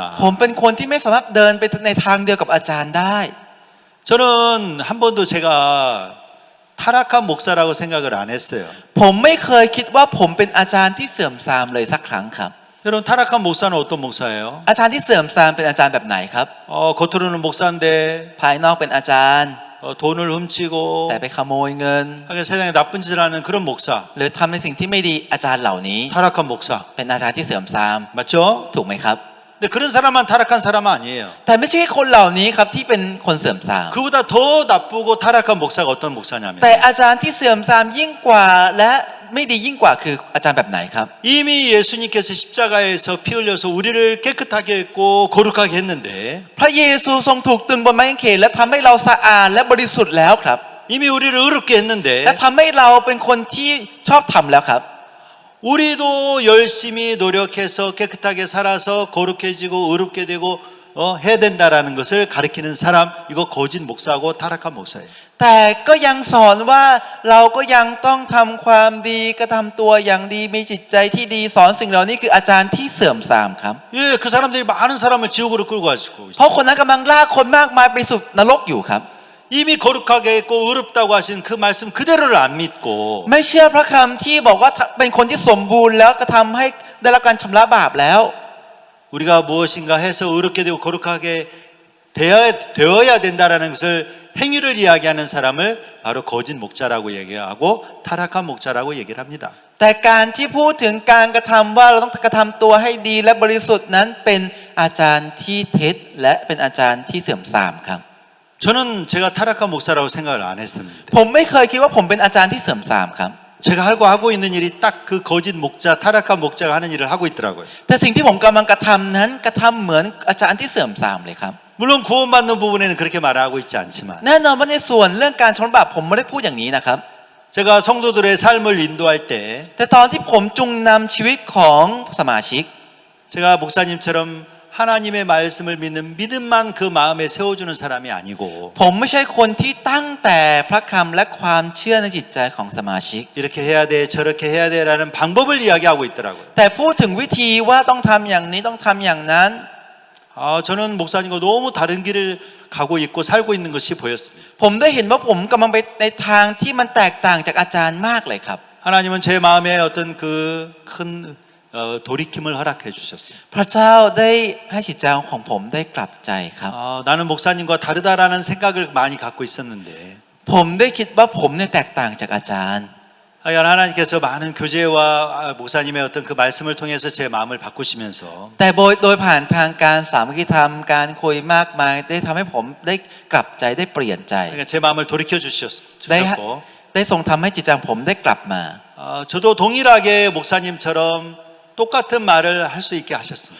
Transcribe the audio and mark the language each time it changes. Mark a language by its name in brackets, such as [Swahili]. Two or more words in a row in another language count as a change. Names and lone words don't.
[Thai] ผมเป็นคนที่ไม่สามารถเดินไปในทางเดียวกับอาจารย์ได้ [Korean] 저는 한 번도 제가 타락한 목사라고 생각을 안 했어요. [Thai] ผมไม่เคยคิดว่าผมเป็นอาจารย์ที่เสื่อมทรามเลยสักครั้งครับ [Korean] 여러분 타락한 목사는 어떤 목사예요? [Thai] อาจารย์ที่เสื่อมทรามเป็นอาจารย์แบบไหนครับ [Korean] 겉으로는 목사인데 [Thai] ภายนอกเป็นอาจารย์ [Korean] 돈을 훔치고 [Thai] แต่ไปขโมยเงิน [Korean] 하여간 세상에 나쁜 짓을 하는 그런 목사. [Thai] หรือทำในสิ่งที่ไม่ดีอาจารย์เหล่านี้ [Korean] 타락한 목사. [Thai] เป็นอาจารย์ที่เสื่อมทราม [Korean] 맞죠? [Thai] ถูกไหมครับ [Korean] 근데 그런 사람만 타락한 사람은 아니에요. [Thai] แต่ไม่ใช่คนเหล่านี้ครับที่เป็นคนเสื่อมทราม [Korean] 그보다 더 나쁘고 타락한 목사가 어떤 목사냐면 [Thai] แต่อาจารย์ที่เสื่อมทรามยิ่งกว่าและไม่ดียิ่งกว่าคืออาจารย์แบบไหนครับ [Korean] 이미 예수님께서 십자가에서 피 흘려서 우리를 깨끗하게 했고 거룩하게 했는데 [Thai] พระเยซูทรงถูกตรึงบนไม้กางเขนและทำให้เราสะอาดและบริสุทธิ์แล้วครับ [Korean] 이미 우리를 의롭게 했는데 [Thai] และทำให้เราเป็นคนที่ชอบธรรมแล้วครับ [Korean] 우리도 열심히 노력해서 깨끗하게 살아서 거룩해지고 의롭게 되고 해야 된다라는 것을 가리키는 사람 이거 거짓 목사하고 타락한 목사예요. [Thai] แต่ก็ยังสอนว่าเราก็ยังต้องทำความดีกระทำตัวอย่างดีมีจิตใจที่ดีสอนสิ่งเหล่านี้คืออาจารย์ที่เสื่อมทรามครับ [Korean] 예, 그 사람들이 많은 사람을 지옥으로 끌고 가지고 [Thai] เพราะคนนั้นกำลังลากคนมากมายไปสู่นรกอยู่ครับ [Korean] 이미 거룩하게 했고 의롭다고 하신 그 말씀 그대로를 안 믿고 [Thai] ไม่เชื่อพระคำที่บอกว่าเป็นคนที่สมบูรณ์แล้วกระทำให้ได้รับการชำระบาปแล้ว [Korean] 우리가 무엇인가 해서 의롭게 되고 거룩하게 되어야 된다라는 것을 행위를 이야기하는 사람을 바로 거짓 목자라고 얘기하고 타락한 목자라고 얘기를 합니다. [Thai] แต่การที่พูดถึงการกระทำว่าเราต้องกระทำตัวให้ดีและบริสุทธิ์นั้นเป็นอาจารย์ที่เท็จและเป็นอาจารย์ที่เสื่อมทรามครับ [Korean] 저는 제가 타락한 목사라고 생각을 안 했습니다. [Thai] ผมไม่เคยคิดว่าผมเป็นอาจารย์ที่เสื่อมทรามครับ [Korean] 제가 하고 있는 일이 딱 그 거짓 목자, 타락한 목자가 하는 일을 하고 있더라고요. [Thai] แต่สิ่งที่ผมกำลังกระทำนั้นกระทำเหมือนอาจารย์ที่เสื่อมทรามเลยครับ [Korean] 물론 구원받는 부분에는 그렇게 말하고 있지 않지만 [Thai] แน่นอนว่าในส่วนเรื่องการชำระบาปผมไม่ได้พูดอย่างนี้นะครับ [Korean] 제가 성도들의 삶을 인도할 때 [Thai] แต่ตอนที่ผมจุงนำชีวิตของสมาชิก [Korean] 제가 목사님처럼 하나님의 말씀을 믿는 믿음만 그 마음에 세워주는 사람이 아니고 [Thai] ผมไม่ใช่คนที่ตั้งแต่พระคำและความเชื่อในจิตใจของสมาชิก [Korean] 이렇게 해야 돼 저렇게 해야 돼라는 방법을 이야기하고 있더라고요. [Thai] แต่พูดถึงวิธีว่าต้องทำอย่างนี้ต้องทำอย่างนั้น [Korean] 저는 목사님과 너무 다른 길을 가고 있고 살고 있는 것이 보였습니다. [Thai] ผมได้เห็นว่าผมกำลังไปในทางที่มันแตกต่างจากอาจารย์มากเลยครับ [Korean] 하나님은 제 마음에 어떤 그 큰 돌이킴을 허락해 주셨어요. [Thai] พระเจ้าได้ให้จิตใจของผมได้กลับใจครับ [Korean] 나는 목사님과 다르다라는 생각을 많이 갖고 있었는데 [Thai] ผมได้คิดว่าผมเนี่ยแตกต่างจากอาจารย์ [Korean] 하나님께서 많은 교제와 목사님의 어떤 그 말씀을 통해서 제 마음을 바꾸시면서 [Thai] แต่โดยผ่านทางการสามัคคีธรรมการคุยมากมายได้ทำให้ผมได้กลับใจได้เปลี่ยนใจ [Korean] 그러니까 제 마음을 돌이켜 주셨고 [Thai] ได้ทรงทำให้จิตใจของผมได้กลับมา [Korean] 저도 동일하게 목사님처럼 똑같은 말을 할 수 있게 하셨습니다.